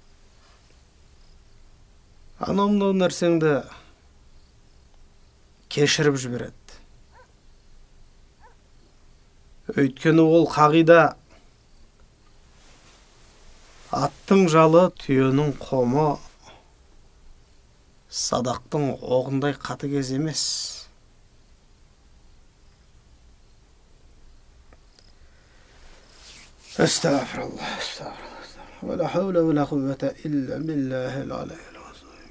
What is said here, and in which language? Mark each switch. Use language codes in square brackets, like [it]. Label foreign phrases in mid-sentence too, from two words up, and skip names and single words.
[kk] Анау нәрсеңді кешіріп жібереді. Өйткені ол қағида аттың жалы, түйенің қомы, садақтың оғындай қатыгез емес. [ar] أستغفر الله، أستغفر الله. ولا حول ولا قوة إلا بالله العلي العظيم.